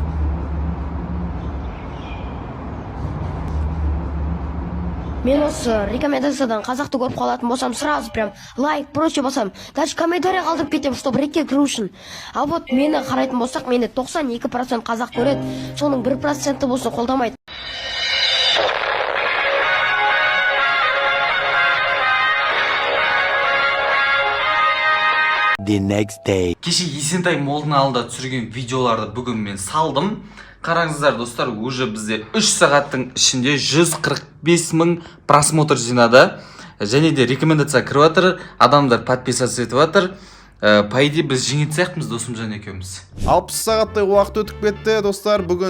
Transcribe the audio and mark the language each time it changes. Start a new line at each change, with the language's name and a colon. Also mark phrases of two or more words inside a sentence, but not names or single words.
Kazakh: Мен осы рекомендациядан қазақты көріп қалатын болсам,
Russian: сразу прям
Kazakh: лайк, прочее басам. Даже комментарий қалдырып кетем, чтобы рекке кіру үшін.
Russian: А вот
Kazakh: мені қарайтын болсақ, мені 92% қазақ көреді, соның 1% болсын қолдамайды.
English: The next day.
Kazakh: Кеше Есентай молдың алдында түсірген видеоларды бүгін мен салдым. Қараңыздар достар, уже бізде 3 сағаттың ішінде 145 мың просмотр жинады. Және де рекомендация кіріп жатыр, адамдар подписаться етіп жатыр.
Russian: По идее
Kazakh: біз жеңетін сияқтымыз Досымжан екеуміз. 60 сағаттай уақыт өтіп кетті достар.